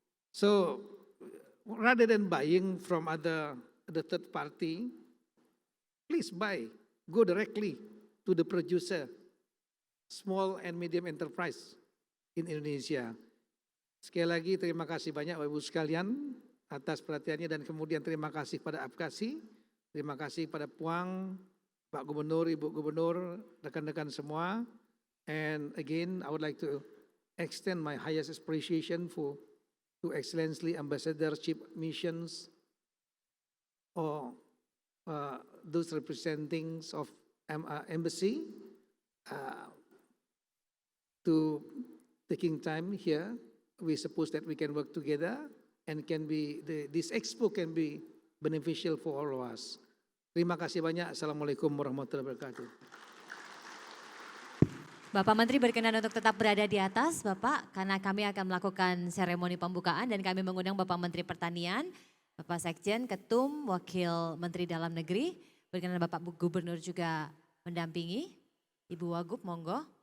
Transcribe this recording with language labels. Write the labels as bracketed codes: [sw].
[en] So rather than buying from the third party, please buy. Go directly to the producer, small and medium enterprise in Indonesia. [id] Sekali lagi terima kasih banyak Bapak Ibu sekalian atas perhatiannya, dan kemudian terima kasih pada APKASI, terima kasih pada Puang, Pak Gubernur, Ibu Gubernur, rekan-rekan semua. [en] And again, I would like to extend my highest appreciation to Excellency Ambassador, Chief Missions, or those representing of embassy to taking time here. We suppose that we can work together and this expo can be beneficial for all of us. [id] Terima kasih banyak. Assalamualaikum warahmatullahi wabarakatuh. Bapak Menteri berkenan untuk tetap berada di atas, Bapak, karena kami akan melakukan seremoni pembukaan dan kami mengundang Bapak Menteri Pertanian, Bapak Sekjen, Ketum, Wakil Menteri Dalam Negeri, berkenan Bapak Gubernur juga mendampingi. Ibu Wagub, monggo.